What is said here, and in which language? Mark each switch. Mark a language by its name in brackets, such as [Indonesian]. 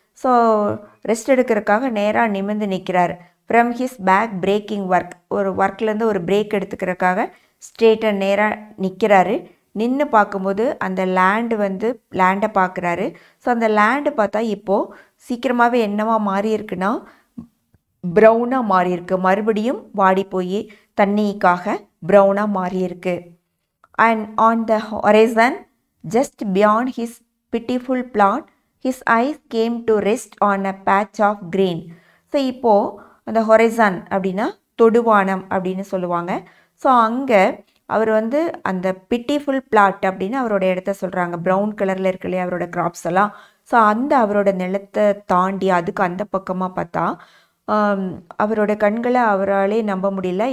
[Tamil] So rest எடுக்கிறதுக்காக நேராக நிமிந்து நிற்கிறாரு. [English] from his back breaking work, [Tamil] ஒரு ஒர்க்லேருந்து ஒரு பிரேக் எடுத்துக்கிறதுக்காக ஸ்ட்ரெயிட்டாக நேராக நிற்கிறாரு. நின்று பார்க்கும்போது அந்த லேண்டை பார்க்குறாரு. ஸோ அந்த லேண்டு பார்த்தா இப்போது சீக்கிரமாகவே என்னவா மாறி இருக்குன்னா ப்ரௌனாக மாறி இருக்கு. மறுபடியும் வாடி போய் தண்ணிக்காக ப்ரௌனாக மாறி இருக்கு. [English] And on the horizon just beyond his pitiful plot, his eyes came to rest on a patch of green. [Tamil] So இப்போது அந்த ஹொரைசன் அப்படின்னா தொடுவானம் அப்படின்னு சொல்லுவாங்க. ஸோ அங்கே அவர் அந்த பிட்டிஃபுல் பிளாட் அப்படின்னு அவரோட இடத்த சொல்கிறாங்க. ப்ரௌன் கலரில் இருக்கு இல்லையா அவரோட கிராப்ஸ் எல்லாம். ஸோ அவரோட நிலத்தை தாண்டி அதுக்கு அந்த பக்கமாக பார்த்தா அவரோட கண்களை அவராலே நம்ப முடியல.